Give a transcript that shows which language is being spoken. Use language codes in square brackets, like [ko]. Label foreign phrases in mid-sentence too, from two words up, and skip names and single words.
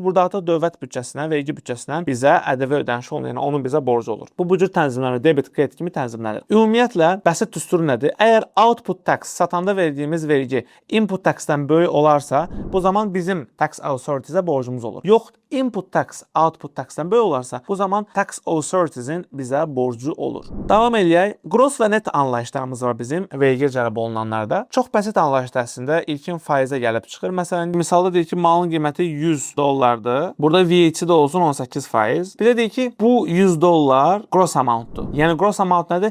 [az] Burada artıq dövlət büdcəsindən, vergi büdcəsindən bizə ƏDV ödənişi olunur. Yəni onun bizə borcu olur. Bu cür tənzimlənir, debit, kredit kimi tənzimlənir. Ümumiyyətlə, bəsit düsturu nədir? Əgər [en] output tax, [az] satanda verdiyimiz vergi [en] input taxdən [az] böyük olarsa, bu zaman bizim [en] tax authorities- [az] ə borcumuz olur. Yox, [en] input tax, output taxdən [az] böyük olarsa, bu zaman [en] tax authorities- [az] in bizə borcu olur. Davam eləyək. Gross və net anlayışlarımız var bizim vergi cəlb olunanlarda. Çox basit anlayışlar əslində ilkin faizə gəlib çıxır. Məsələn, misalda deyək ki, malın qiyməti $100-dır. Burada VAT-də olsun 18%. Bir də deyək ki, bu $100 [en] gross amount- [az] dur. Yəni [en] gross amount [az] nədir?